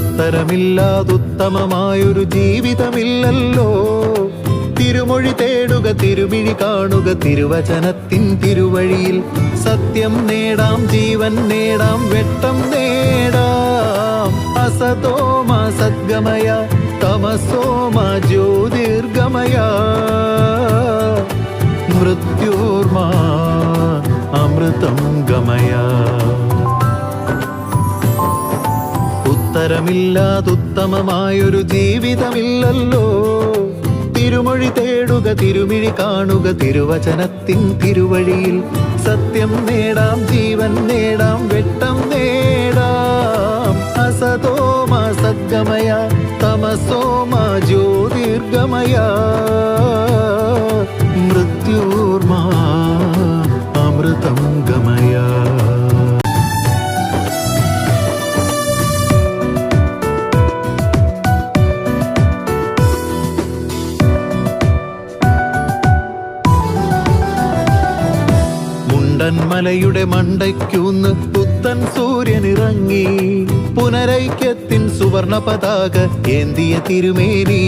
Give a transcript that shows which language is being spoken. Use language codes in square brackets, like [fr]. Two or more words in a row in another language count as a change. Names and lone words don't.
[ml] ഉത്തരമില്ലാതുത്തമമായൊരു ജീവിതമില്ലല്ലോ. തിരുമൊഴി തേടുക, തിരുമിഴി കാണുക, തിരുവചനത്തിൻ തിരുവഴിയിൽ സത്യം നേടാം, ജീവൻ നേടാം, വെട്ടം നേടാം. [sa] അസതോമ സദ്ഗമയ, തമസോമ ജ്യോതിർഗമയ, മൃത്യോർമാ അമൃതം ഗമയ. [ml] ഉത്തരമില്ലാതുത്തമമായൊരു ജീവിതമില്ലല്ലോ. തിരുമൊഴി തേടുക, തിരുമിഴി കാണുക, തിരുവചനത്തിൻ തിരുവഴിയിൽ സത്യം നേടാം, ജീവൻ നേടാം, വെട്ടം നേടാം. [sa] അസതോമ സദ്ഗമയ, തമസോമ ജ്യോതിർഗമയ, മൃത്യോർമാ അമൃതം ഗമയ. [ml] മലയുടെ മണ്ടയ്ക്കൂന്ന് പുത്തൻ സൂര്യനിറങ്ങി, പുനരൈക്യത്തിൻ സുവർണ പതാക ഏന്തിയ തിരുമേനി.